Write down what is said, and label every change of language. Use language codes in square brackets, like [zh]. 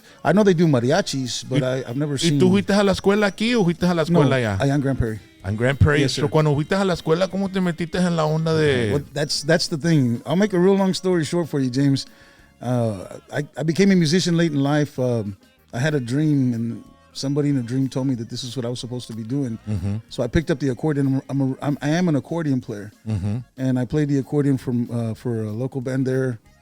[en] I know they do mariachis, but I've never [es] ¿Y [en] seen. [es] tú fuiste a la escuela aquí o fuiste a la escuela allá? allá en Grand Prairie. En Grand Prairie. [en] Yes, sir. [es] So, cuando fuiste a la escuela, ¿cómo te metiste en la onda de...? [en] Well, that's the thing. I'll make a real long story short for you, James. I became a musician late in life. I had a dream, and somebody in a dream told me that this is what I was supposed to be doing. So I picked up the accordion. I am an accordion player, and I played the accordion for a local band there.